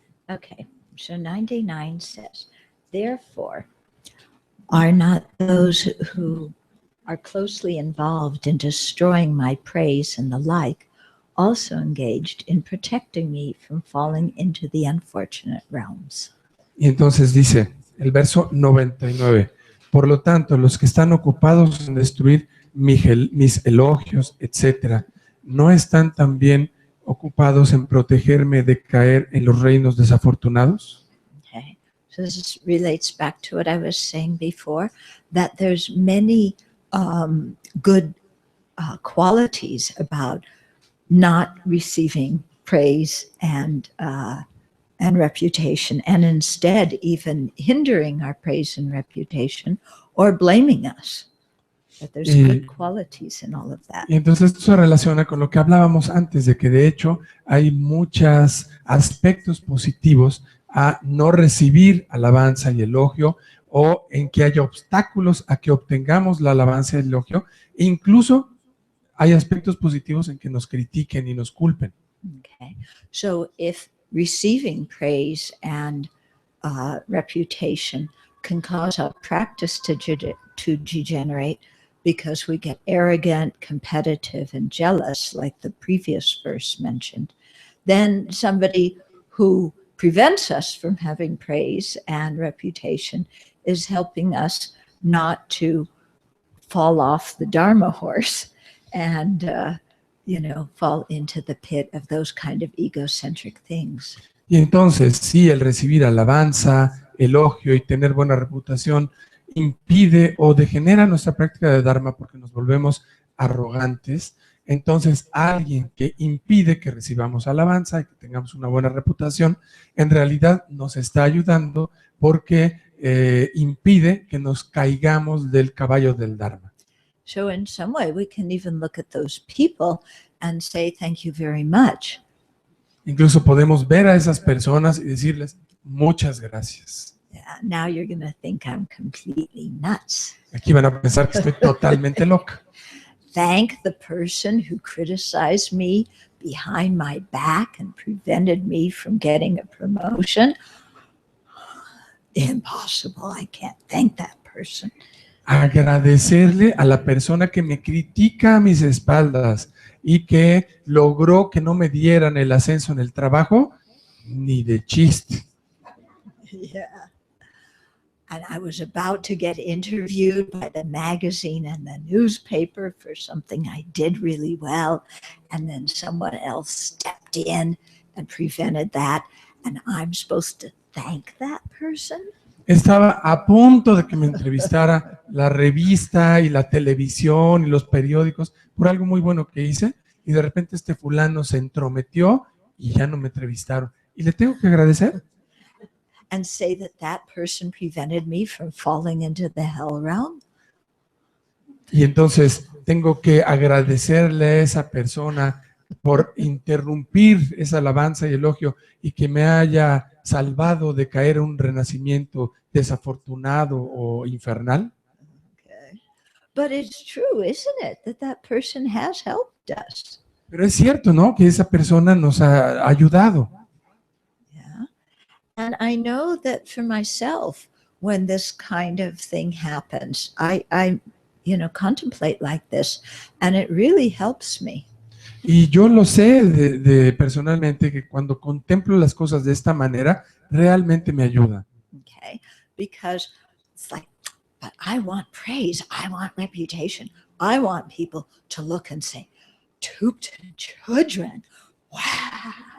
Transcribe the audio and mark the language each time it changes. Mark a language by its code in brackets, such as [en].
[en] Okay, so 99 says, therefore, are not those who are closely involved in destroying my praise and the like also engaged in protecting me from falling into the unfortunate realms? [es] Y entonces dice el verso 99, por lo tanto, los que están ocupados en destruir mis elogios, etcétera, ¿no están también ocupados en protegerme de caer en los reinos desafortunados? [en] Okay, so this relates back to what I was saying before, that there's many good qualities about not receiving praise and reputation, and instead even hindering our praise and reputation or blaming us. But there's good qualities in all of that. [es] Y entonces esto se relaciona con lo que hablábamos antes, de que de hecho hay muchos aspectos positivos a no recibir alabanza y elogio, o en que haya obstáculos a que obtengamos la alabanza y el elogio, e incluso hay aspectos positivos en que nos critiquen y nos culpen. [en] Okay, so if receiving praise and reputation can cause our practice to degenerate because we get arrogant, competitive, and jealous, like the previous verse mentioned, then somebody who prevents us from having praise and reputation is helping us not to fall off the Dharma horse and fall into the pit of those kind of egocentric things. [es] Y entonces, si el recibir alabanza, elogio y tener buena reputación impide o degenera nuestra práctica de Dharma porque nos volvemos arrogantes, entonces alguien que impide que recibamos alabanza y que tengamos una buena reputación, en realidad nos está ayudando porque impide que nos caigamos del caballo del Dharma. [en] So in some way, we can even look at those people and say, thank you very much. [es] Incluso podemos ver a esas personas y decirles, muchas gracias. [en] Yeah, now you're going to think I'm completely nuts. [es] Aquí van a pensar que estoy totalmente loca. [en] Thank the person who criticized me behind my back and prevented me from getting a promotion. Impossible. I can't thank that person. [es] Agradecerle a la persona que me critica a mis espaldas y que logró que no me dieran el ascenso en el trabajo ni de chiste. [en] Yeah. And I was about to get interviewed by the magazine and the newspaper for something I did really well. And then someone else stepped in and prevented that. And I'm supposed to thank that person? [es] Estaba a punto de que me entrevistara la revista y la televisión y los periódicos por algo muy bueno que hice, y de repente este fulano se entrometió y ya no me entrevistaron. ¿Y le tengo que agradecer? [en] And say that that person prevented me from falling into the hell realm? [es] Y entonces tengo que agradecerle a esa persona por interrumpir esa alabanza y elogio y que me haya salvado de caer en un renacimiento desafortunado o infernal. [en] Okay. But it's true, isn't it, that that person has helped us? [es] Pero es cierto, ¿no? Que esa persona nos ha ayudado. [en] Yeah. And I know that for myself, when this kind of thing happens, I contemplate like this, and it really helps me. [es] Y yo lo sé personalmente, que cuando contemplo las cosas de esta manera, realmente me ayuda. [en] Okay. Because it's like, but I want praise, I want reputation, I want people to look and say, Tupten children, wow.